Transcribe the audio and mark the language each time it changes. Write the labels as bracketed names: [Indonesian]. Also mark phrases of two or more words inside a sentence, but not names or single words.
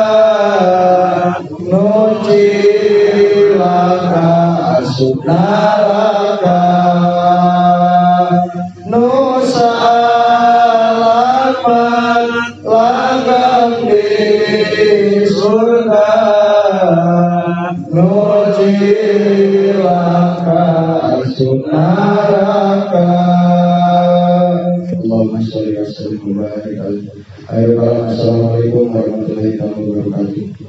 [Sundanese] nu cilaka asup neraka, nu selamat langgeng di surga, nu cilaka asup neraka. [Arabic] اللهم صل وسلم وبارك عليه. السلام عليكم ورحمة الله وبركاته.